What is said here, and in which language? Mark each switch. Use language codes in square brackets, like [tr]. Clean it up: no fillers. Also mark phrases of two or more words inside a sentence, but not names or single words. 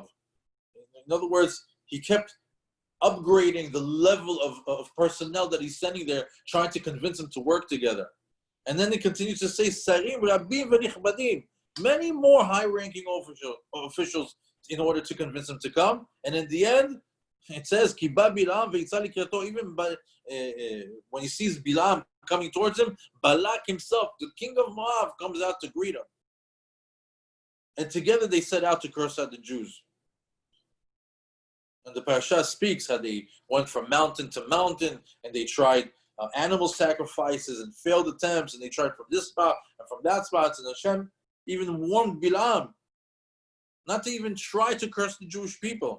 [en] In other words, he kept upgrading the level of personnel that he's sending there, trying to convince them to work together. And then he continues to say, [he] שרים רבים ונכבדים, [en] many more high-ranking officials in order to convince them to come. And in the end, it says, [he] כי בא בלעם ויצא לקראתו, [en] even when he sees Bilam coming towards him, Balak himself, the king of Moab, comes out to greet him. And together they set out to curse out the Jews. And the parasha speaks how they went from mountain to mountain, and they tried animal sacrifices and failed attempts, and they tried from this spot and from that spot, and Hashem even warned Bilam not to even try to curse the Jewish people.